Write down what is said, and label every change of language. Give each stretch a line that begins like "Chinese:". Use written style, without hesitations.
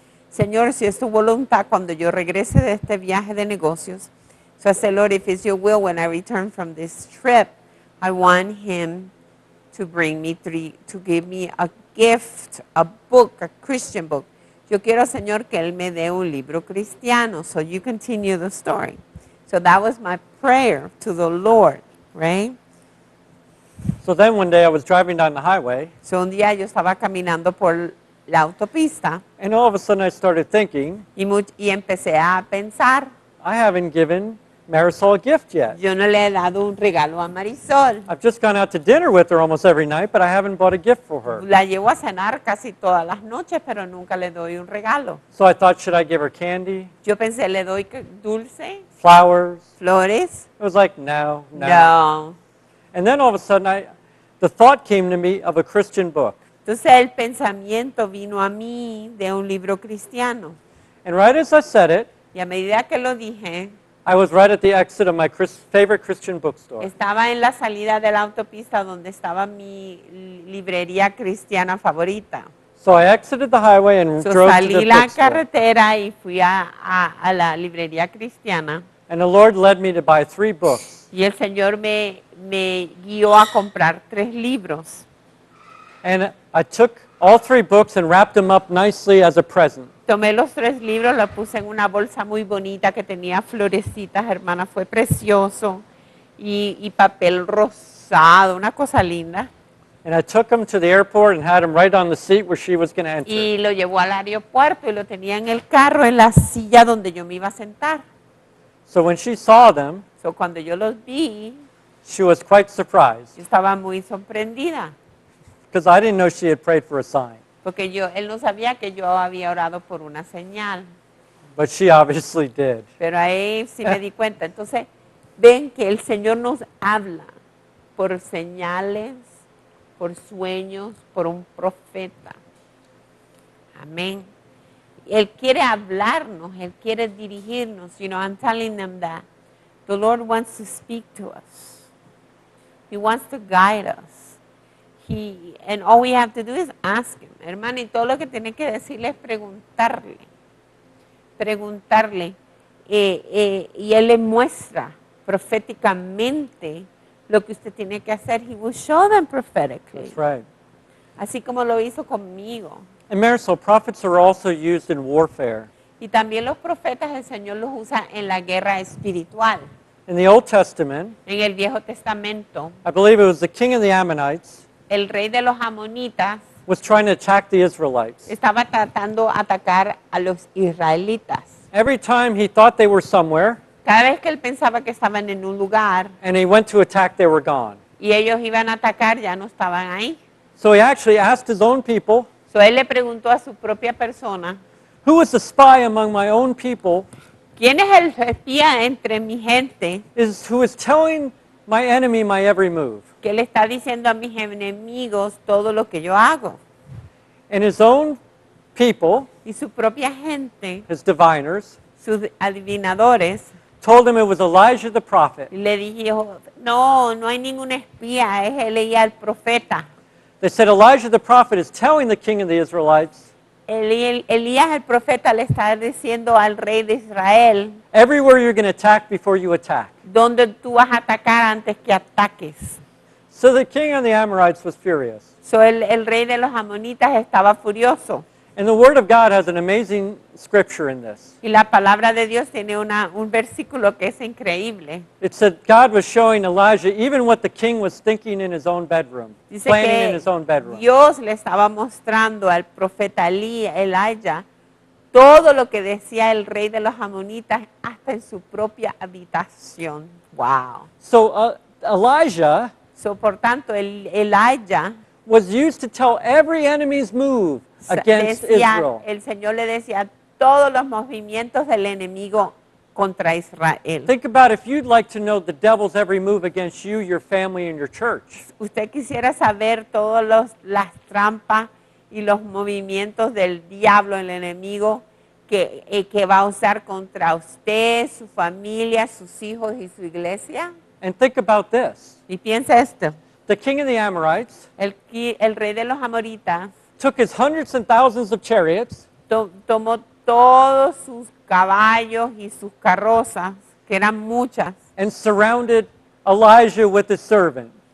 Spanish: Señor, si es tu voluntad, cuando yo regrese de este viaje de negocios,
English: so I said, Lord, if it's your will, when I return from this trip, I want him to bring me to give me a gift, a book, a Christian book.
Spanish: Yo quiero, Señor, que Él me dé un libro cristiano.
English: So you continue the story. So that was my prayer to the Lord, right? So then one day I was driving down the highway,
Spanish: So un día yo estaba caminando por la autopista
English: and all of a sudden I started thinking,
Spanish: y empecé a pensar,
English: I haven't given Marisol a gift yet.
Spanish: yo no le he dado un regalo a Marisol.
English: I've just gone out to dinner with her almost every night, but I haven't bought a gift for her.
Spanish: La llevo a cenar casi todas las noches, pero nunca le doy un regalo.
English: So I thought, should I give her candy,
Spanish: Yo pensé, le doy dulce,
English: flowers?
Spanish: flores.
English: It was like, no.
Spanish: No.
English: And then all of a sudden, the thought came to me of a Christian book.
Spanish: Entonces el pensamiento vino a mí de un libro cristiano.
English: And right as I said it,
Spanish: Y a medida que lo dije,
English: I was right at the exit of my favorite Christian bookstore.
Spanish: estaba en la salida de la autopista donde estaba mi librería cristiana favorita.
English: So I exited the highway and So drove to
Spanish: salí
English: the
Spanish: la
English: bookstore.
Spanish: carretera y fui a la librería cristiana.
English: And the Lord led me to buy 3 books.
Spanish: Y el Señor me guió a comprar 3 libros.
English: And I took all 3 books and wrapped them up nicely as a present.
Spanish: Tomé los 3 libros, los puse en una bolsa muy bonita que tenía florecitas, hermana, fue precioso. Y papel rosado, una cosa linda.
English: And I took them to the airport and had them right on the seat where she was going to enter.
Spanish: Y lo llevó al aeropuerto y lo tenía en el carro, en la silla donde yo me iba a sentar.
English: So when she saw them,
Spanish: So, cuando yo los vi,
English: she was quite surprised
Spanish: yo estaba muy sorprendida.
English: because I didn't know she had prayed for a sign.
Spanish: Porque él no sabía que yo había orado por una señal.
English: But she obviously did.
Spanish: Pero ahí sí me di cuenta. Entonces, ven que el Señor nos habla por señales, por sueños, por un profeta. Amén. Él quiere hablarnos, Él quiere dirigirnos.
English: You know, I'm telling them that the Lord wants to speak to us. He wants to guide us. And all we have to do is ask Him.
Spanish: Hermano, y todo lo que tiene que decirle es preguntarle. Preguntarle. Y Él le muestra proféticamente lo que usted tiene que hacer.
English: He will show them prophetically. That's right.
Spanish: Así como lo hizo conmigo.
English: And Marisol, prophets are also used in warfare.
Spanish: Y también los profetas el Señor los usa en la guerra espiritual.
English: In the Old Testament,
Spanish: En el Viejo Testamento,
English: I believe it was the king of the Ammonites
Spanish: el rey de los amonitas
English: was trying to attack the Israelites.
Spanish: estaba tratando de atacar a los israelitas.
English: Every time he thought they were somewhere
Spanish: Cada vez que él pensaba que estaban en un lugar
English: and he went to attack, they were gone.
Spanish: y ellos iban a atacar, ya no estaban ahí.
English: So he actually asked his own people,
Spanish: So él le preguntó a su propia persona,
English: who is the spy among my own people,
Spanish: ¿Quién es el espía entre mi gente
English: who is telling my enemy my every move?
Spanish: que le está diciendo a mis enemigos todo lo que yo hago?
English: And his own people,
Spanish: Y su propia gente,
English: his diviners,
Spanish: sus adivinadores,
English: told him it was Elijah the prophet.
Spanish: le dijo, no, no hay ningún espía, es Elías el profeta.
English: They said Elijah the prophet is telling the king of the Israelites,
Spanish: Elías el profeta le está diciendo al rey de Israel,
English: everywhere you're going to attack before you attack.
Spanish: donde tú vas a atacar antes que ataques.
English: So the king of the Amorites was furious.
Spanish: So el rey de los amonitas estaba furioso.
English: And the word of God has an amazing scripture in this.
Spanish: Y la palabra de Dios tiene un versículo que es increíble.
English: It said God was showing Elijah even what the king was thinking in his own bedroom,
Spanish: Dice
English: planning in his
Spanish: que
English: own bedroom.
Spanish: Dios le estaba mostrando al profeta Elijah todo lo que decía el rey de los amonitas hasta en su propia habitación.
English: Wow. So Elijah
Spanish: So, por tanto, Elijah
English: was used to tell every enemy's move against Israel.
Spanish: el Señor le decía todos los movimientos del enemigo contra Israel.
English: Think about if you'd like to know the devil's every move against you, your family, and your church.
Spanish: Usted quisiera saber todas las trampas y los movimientos del diablo, el enemigo, que va a usar contra usted, su familia, sus hijos y su iglesia.
English: And think about this.
Spanish: Y piensa esto,
English: The king of the Amorites
Spanish: el rey de los amoritas
English: took his hundreds and thousands of chariots
Spanish: tomó todos sus caballos y sus carrozas, que eran muchas,
English: and surrounded Elijah with his servant.